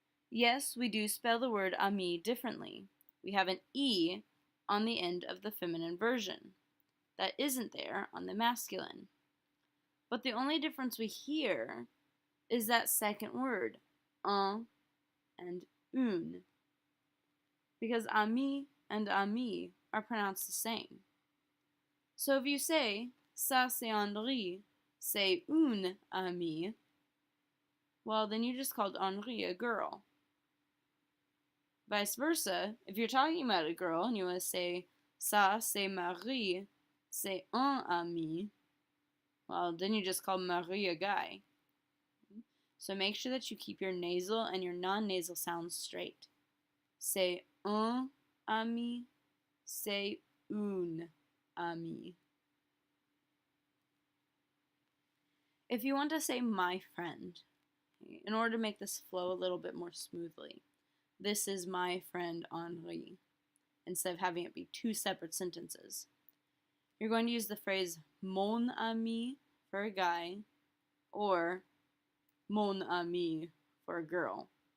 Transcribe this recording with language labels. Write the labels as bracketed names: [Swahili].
[English] Yes, we do spell the word ami differently. We have an E on the end of the feminine version. That isn't there on the masculine. But the only difference we hear is that second word, un and une. Because ami and amie are pronounced the same. So if you say, [French] ça c'est Henri, c'est une amie, [English] well, then you just called Henri a girl. Vice versa, if you're talking about a girl and you want to say, [French] ça c'est Marie, c'est un ami, [English] well, then you just call Marie a guy. So make sure that you keep your nasal and your non-nasal sounds straight. [French] C'est un ami, c'est une amie. [English] If you want to say my friend, in order to make this flow a little bit more smoothly, this is my friend Henri, instead of having it be two separate sentences. You're going to use the phrase mon ami for a guy, or mon ami for a girl.